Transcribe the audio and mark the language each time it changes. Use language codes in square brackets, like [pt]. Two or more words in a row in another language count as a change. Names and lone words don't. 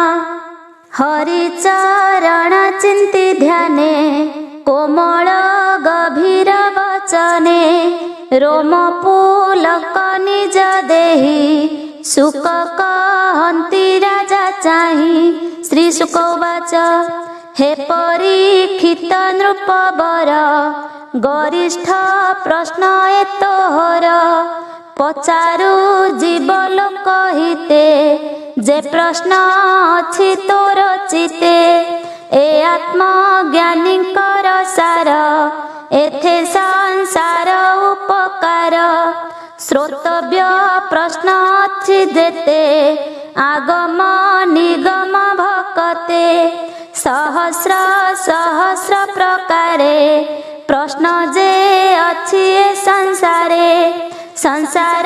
[or] ହରିଚରଣ ଚିନ୍ତି ଧ୍ୟାନେ କୋମଳ ଗଭୀର ବଚନେ ରୋମ ପୁଲକ ନିଜ ଦେହି ସୁଖ କହନ୍ତି ରାଜା ଚାହି। ଶ୍ରୀ ଶୁକ ଉବାଚ ହେ ପରୀକ୍ଷିତ ନୃପବର ଗରିଷ୍ଠ ପ୍ରଶ୍ନ ଏତୋହର ପଚାରୁ ଜୀବଲୋକ ହିତେ ଯେ ପ୍ରଶ୍ନ ଅଛି ତୋର ଚିତେ ଏ ଆତ୍ମଜ୍ଞାନୀକର ସାର ଏଥେ ସଂସାର ଉପକାର ଶ୍ରୋତବ୍ୟ ପ୍ରଶ୍ନ ଅଛି ଯେତେ ଆଗମ ନିଗମ ଭକତେ ସହସ୍ର ସହସ୍ର ପ୍ରକାରେ ପ୍ରଶ୍ନ ଯେ ଅଛି ଏ ସଂସାରେ ସଂସାର